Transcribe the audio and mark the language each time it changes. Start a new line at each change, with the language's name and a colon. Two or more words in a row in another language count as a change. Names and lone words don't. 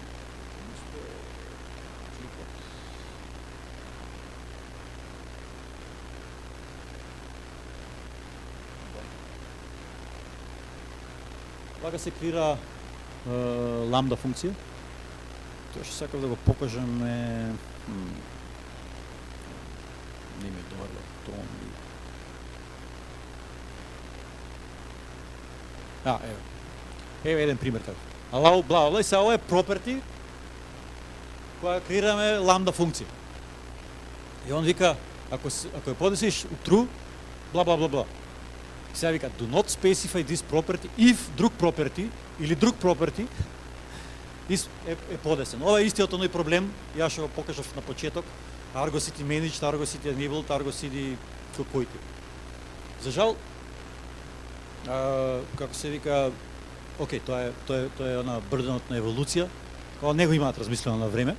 Macedonian: Вака се крира ламда функција. Тоа што сакав да го покажам е... Не ми е добар тон. Еве еден пример како.
English: Allow bla bla,
Macedonian: сега ова е property која креираме ламда функција. И он вика, ако ја подесиш true, бла бла бла бла. Сега вика,
English: do not specify this property if
Macedonian: друг property или друг property е подесен. Ова е истиот оној проблем, јас што го покажав на почеток, Argo CD managed, Argo CD enabled, Argo CD којти. За жал, како се вика, окей, тоа е она брденот на еволуција, кога не го имаат размислено на време.